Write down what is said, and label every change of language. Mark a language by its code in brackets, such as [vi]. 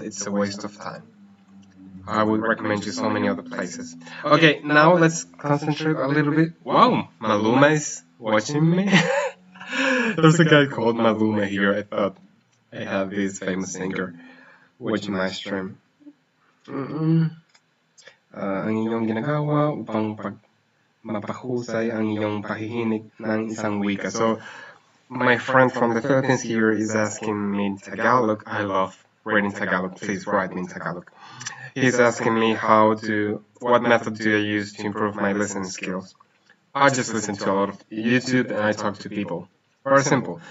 [en] It's a waste of time. I would recommend you so many other places. Okay, now let's concentrate a little bit. Wow, Maluma is watching me. There's a guy called Maluma here. I thought I have this famous singer watching my stream. [tl] Ang inyong ginagawa upang mapahusay ang inyong pahihinig ng isang wika. [en] So, my friend from the Philippines here is asking me in Tagalog. I love reading Tagalog. Please write me in Tagalog. He's asking me what method do I use to improve my listening skills. I just listen to a lot of YouTube and I talk to people. Very simple.